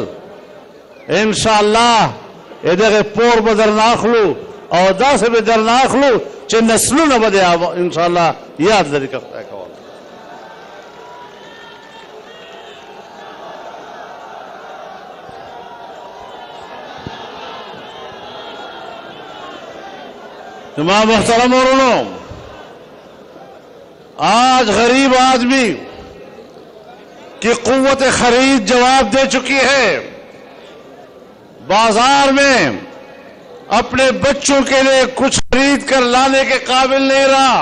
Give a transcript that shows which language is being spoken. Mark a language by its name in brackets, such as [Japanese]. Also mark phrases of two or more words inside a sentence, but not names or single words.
[Arabic] ان شاء الله [Pashto] دغه پور به در ناخلو او داسې به در ناخلو چې نسلونه به [Arabic] ان شاء الله [Pashto] یاد لري که خدای کول. [Urdu] تمام محترم ورنو آج غریب آدمی کی قوت خرید جواب دے چکی ہے. بازار میں اپنے بچوں کے لیے کچھ خرید کر لانے کے قابل نہیں رہا.